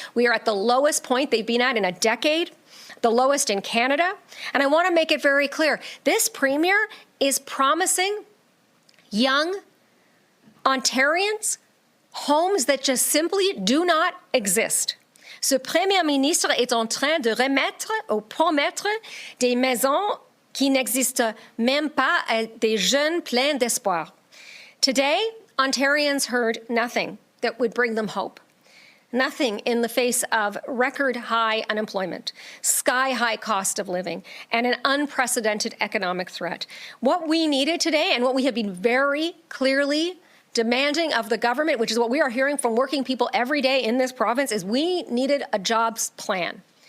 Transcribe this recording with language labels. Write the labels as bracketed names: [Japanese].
[English] We are at the lowest point they've been at in a decade, the lowest in Canada. And I want to make it very clear, this Premier is promising young Ontarians homes that just simply do not exist. [French] Ce Premier ministre est en train de remettre ou promettre des maisons qui n'existent même pas à des jeunes pleins d'espoir. [English] Today, Ontarians heard nothing that would bring them hope. Nothing in the face of record high unemployment, sky high cost of living, and an unprecedented economic threat. What we needed today, and what we have been very clearly demanding of the government, which is what we are hearing from working people every day in this province, is we needed a jobs plan.